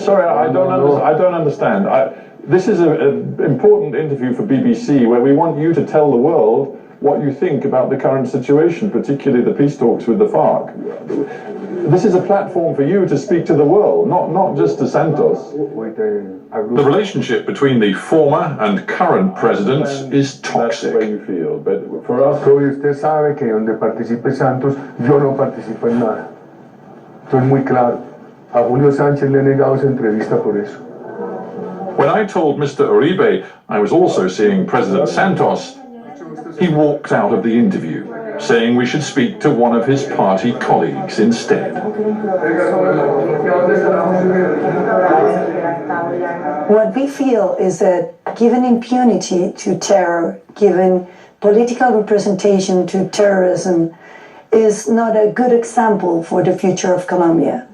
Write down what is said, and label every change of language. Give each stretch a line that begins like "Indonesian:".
English: Sorry, I don't understand. This is an important interview for BBC where we want you to tell the world what you think about the current situation, particularly the peace talks with the FARC. This is a platform for you to speak to the world, not just to Santos. The relationship between the former and current presidents is toxic. That's the way you feel, but for us...
Spanish: Usted sabe que donde participe Santos, yo no participo en nada. Esto es muy claro. A Julio Sánchez le he negado esa entrevista por eso.
English: When I told Mr. Uribe I was also seeing President Santos, he walked out of the interview, saying we should speak to one of his party colleagues instead. What we feel is that given impunity to terror, given political representation to terrorism, is not a good example for the future of Colombia.